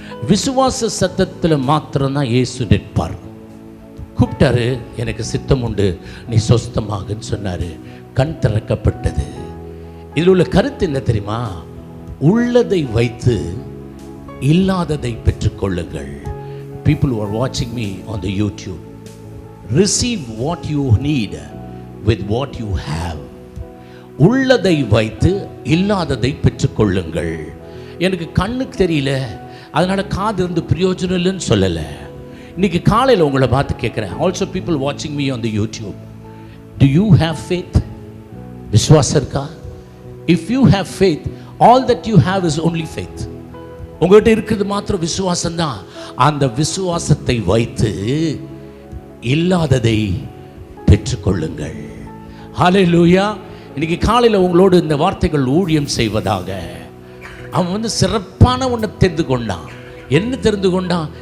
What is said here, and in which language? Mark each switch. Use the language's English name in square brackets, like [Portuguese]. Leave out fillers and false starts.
[Tamil] விசுவாச சத்தத்தில் மாத்திரம்தான் இயேசு நிற்பார். கூப்பிட்டாரு, எனக்கு சித்தம் உண்டு, நீ சொஸ்தமாகுன்னு சொன்னார். கண் திறக்கப்பட்டது. இதில் உள்ள கருத்து என்ன தெரியுமா? உள்ளதை வைத்து இல்லாததை பெற்றுக்கொள்ளுங்கள். [English] People who are watching me on the YouTube, receive what you need with what you have. [Tamil] உள்ளதை வைத்து இல்லாததை பெற்றுக்கொள்ளுங்கள். எனக்கு கண்ணுக்கு தெரியல, அதனால் காது இருந்து பிரயோஜனம் இல்லைன்னு சொல்லலை. இன்னைக்கு காலையில் உங்களை பார்த்து கேட்குறேன். [English] Also people watching me on the YouTube, do you have faith? [Tamil] விசுவாசம் இருக்கா? [English] If you have faith, all that you have is only faith. [Tamil] உங்கள்கிட்ட இருக்கிறது மாத்திரம் விசுவாசம்தான். அந்த விசுவாசத்தை வைத்து இல்லாததை பெற்றுக்கொள்ளுங்கள். ஹல்லேலூயா. இன்னைக்கு காலையில் உங்களோடு இந்த வார்த்தைகள் ஊழியம் செய்வதாக. அவன் சிறப்பான ஒன்றை தெரிந்து கொண்டான். என்ன தெரிந்து கொண்டான்?